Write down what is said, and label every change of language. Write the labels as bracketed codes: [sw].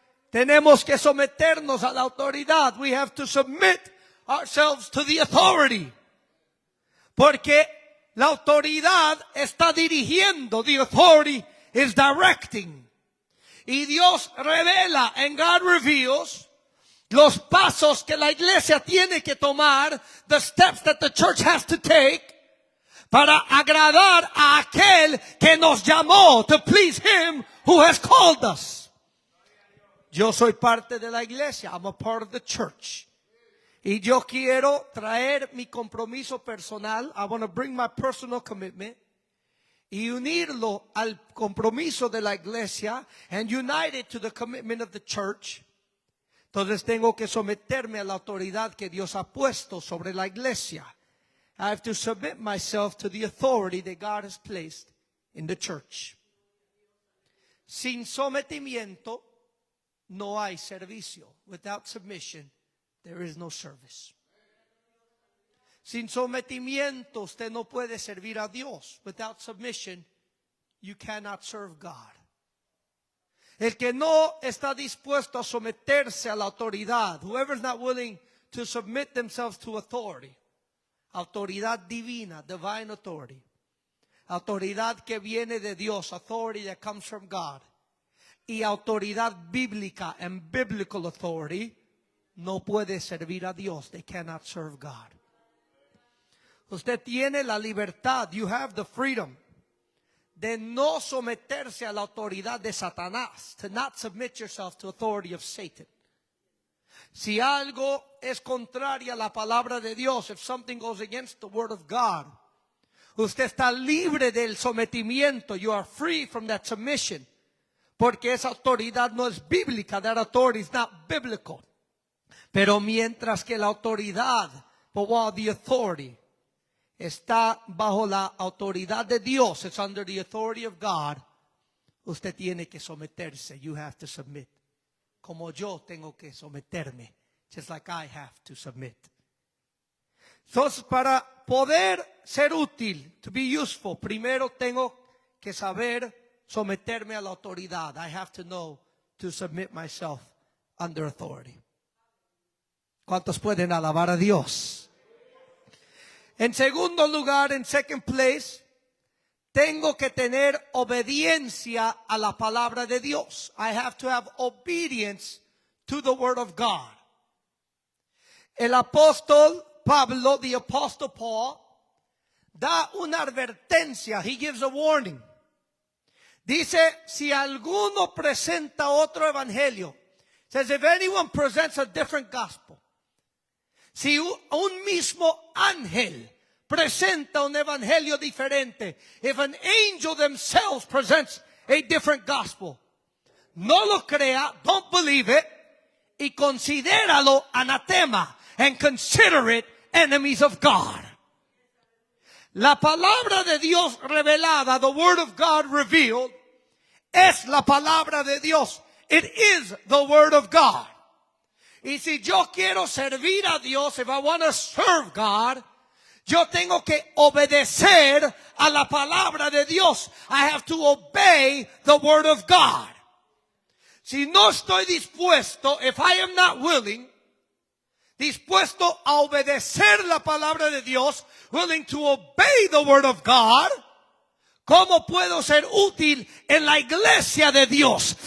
[es] Tenemos que someternos a la autoridad. [en] We have to submit ourselves to the authority. [es] Porque la autoridad está dirigiendo. [en] The authority is directing. [es] Y Dios revela, [en] and God reveals, [es] los pasos que la iglesia tiene que tomar, [en] the steps that the church has to take, [es] para agradar a aquel que nos llamó, [en] to please Him who has called us. [es] Yo soy parte de la iglesia. [en] I'm a part of the church. [es] Y yo quiero traer mi compromiso personal. [en] I want to bring my personal commitment. [es] Y unirlo al compromiso de la iglesia. [en] And unite it to the commitment of the church. [es] Entonces tengo que someterme a la autoridad que Dios ha puesto sobre la iglesia. [en] I have to submit myself to the authority that God has placed in the church. [es] Sin sometimiento no hay servicio. [en] Without submission, there is no service. [es] Sin sometimiento, usted no puede servir a Dios. [en] Without submission, you cannot serve God. [es] El que no está dispuesto a someterse a la autoridad, [en] whoever is not willing to submit themselves to authority, [es] autoridad divina, [en] divine authority, [es] autoridad que viene de Dios, [en] authority that comes from God, [es] y autoridad bíblica [en] and biblical authority, [es] no puede servir a Dios. [en] They cannot serve God. [es] Usted tiene la libertad, [en] you have the freedom, [es] de no someterse a la autoridad de Satanás, [en] to not submit yourself to authority of Satan. [es] Si algo es contrario a la palabra de Dios, [en] if something goes against the word of God, [es] usted está libre del sometimiento. [en] You are free from that submission. [es] Porque esa autoridad no es bíblica. [en] That authority is not biblical. [es] Pero mientras que la autoridad, [en] but while the authority [es] está bajo la autoridad de Dios, [en] it's under the authority of God, [es] usted tiene que someterse. [en] You have to submit. [es] Como yo tengo que someterme. [en] Just like I have to submit. [es] Entonces, para poder ser útil, [en] to be useful, [es] primero tengo que saber someterme a la autoridad. [en] I have to know to submit myself under authority. [es] ¿Cuántos pueden alabar a Dios? En segundo lugar, en [en] second place, [es] tengo que tener obediencia a la palabra de Dios. [en] I have to have obedience to the word of God. [es] El apóstol Pablo, [en] the apostle Paul, [es] da una advertencia. [en] He gives a warning. [es] Dice, si alguno presenta otro evangelio, [en] says if anyone presents a different gospel, [es] si un mismo ángel presenta un evangelio diferente, [en] if an angel themselves presents a different gospel, [es] no lo crea, [en] don't believe it, [es] y considéralo anatema, [en] and consider it enemies of God. [es] La palabra de Dios revelada, [en] the word of God revealed, [es] es la palabra de Dios. [en] It is the word of God. [es] Y si yo quiero servir a Dios, [en] if I want to serve God, [es] yo tengo que obedecer a la palabra de Dios. [en] I have to obey the word of God. [es] Si no estoy dispuesto, [en] if I am not willing, [es] dispuesto a obedecer la palabra de Dios, [en] willing to obey the word of God, [es] ¿cómo puedo ser útil en la iglesia de Dios?